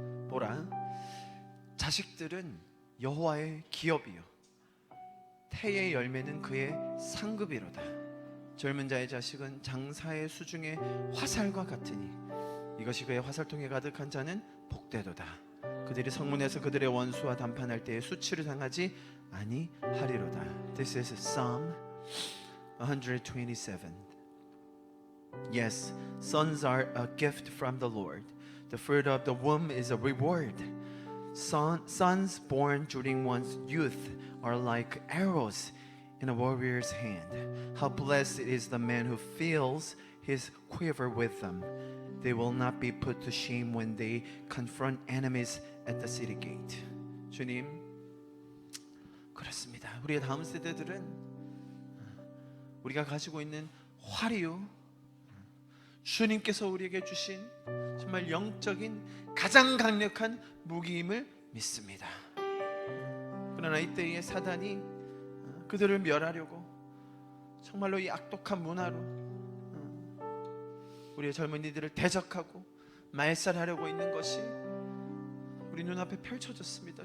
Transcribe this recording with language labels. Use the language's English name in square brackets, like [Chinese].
[Korean] 보라, 자식들은 여호와의 기업이요 태의 열매는 그의 상급이로다. 젊은 자의 자식은 장사의 수중의 화살과 같으니 이것이 그의 화살통에 가득한 자는 복되도다. 그들이 성문에서 그들의 원수와 담판할 때에 수치를 당하지 아니하리로다. [English] This is Psalm 127. Yes, sons are a gift from the Lord. The fruit of the womb is a reward. Sons born during one's youth are like arrows in a warrior's hand. How blessed is the man who fills his quiver with them. They will not be put to shame when they confront enemies at the city gate. [Korean] 주님, 그렇습니다. 우리의 다음 세대들은 우리가 가지고 있는 활이요, 주님께서 우리에게 주신 정말 영적인 가장 강력한 무기임을 믿습니다. 그러나 이때의 사단이 그들을 멸하려고 정말로 이 악독한 문화로 우리의 젊은이들을 대적하고 말살하려고 있는 것이 우리 눈앞에 펼쳐졌습니다.